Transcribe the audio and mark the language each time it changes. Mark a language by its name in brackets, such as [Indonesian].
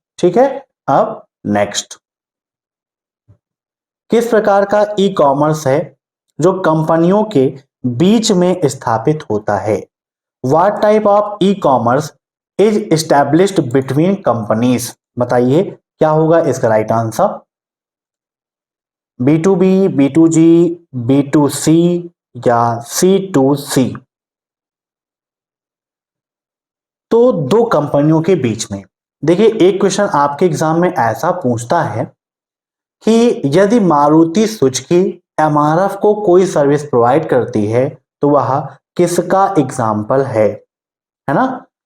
[Hindi] ठीक है, अब नेक्स्ट, किस प्रकार का ई कॉमर्स है जो कंपनियों के बीच में स्थापित होता है? [English] What type of e commerce is established between companies? [Hindi] बताइए क्या होगा इसका right answer? B2B, B2G, B2C या C2C? तो दो कंपनियों के बीच में। देखिए एक क्वेश्चन आपके एग्जाम में ऐसा पूछता है कि यदि मारुति सुजुकी MRF को कोई सर्विस प्रोवाइड करती है तो वह किसका एग्जाम्पल है ना?